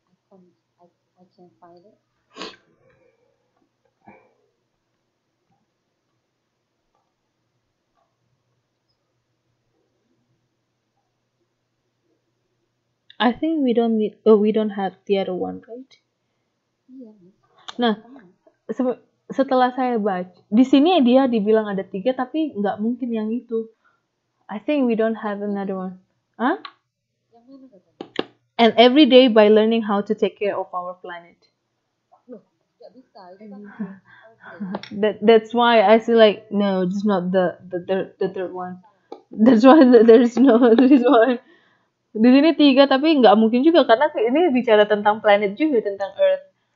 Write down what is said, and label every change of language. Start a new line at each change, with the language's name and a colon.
English: I can find it. I think we don't have the other one, right?
Indonesian: Iya. Nah, setelah saya baca, di sini dia dibilang ada 3 tapi nggak mungkin yang itu.
English: I think we don't have another one. Huh?
Indonesian: Yang mana kata?
English: And every day by learning how to take care of our planet.
Indonesian: Loh, nggak bisa. Itu kan
English: That's why I say like no, it's not the third one. That's why there's no this one.
Indonesian: Di sini 3 tapi nggak mungkin juga karena ini bicara tentang planet juga, tentang Earth.